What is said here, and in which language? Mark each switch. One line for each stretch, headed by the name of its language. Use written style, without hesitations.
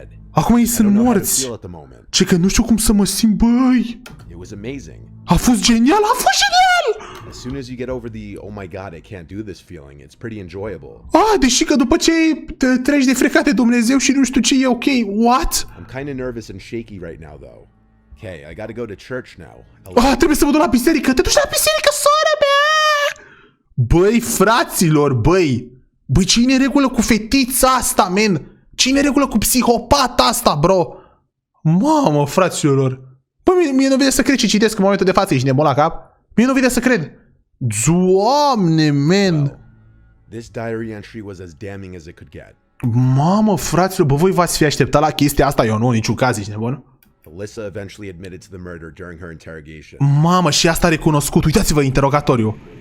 Romanian: Acum ei sunt morți. Ce că nu știu cum să mă simt, băi. A fost genial, a fost genial!
English: As soon as you get over the oh my god, I can't do this feeling, it's pretty enjoyable.
Romanian: Deși că după ce treci de frecat de Dumnezeu și nu știu ce e ok, what?
English: I'm kind of nervous and shaky right now though. Okay, I gotta go to church now.
Romanian: Trebuie să mă duc la biserică, te duci la biserică, sora mea! Băi, fraților, băi! Băi, ce-i în regulă cu fetița asta, men? Ce-i în regulă cu psihopata asta, bro? Mamă, fraților! Băi, mie nu vede să cred ce citesc în momentul de față, ești nebun la cap? Mie nu vede să cred. Doamne, man!
English: This diary entry was as damning as it could get.
Romanian: Mamă, fraților, bă, voi v-ați fi așteptat la chestia asta? Eu nu, în niciun caz, ești nebun?
English: Alyssa eventually admitted to the murder during her interrogation.
Romanian: Mamă, și asta a recunoscut. Uitați-vă interogatoriu.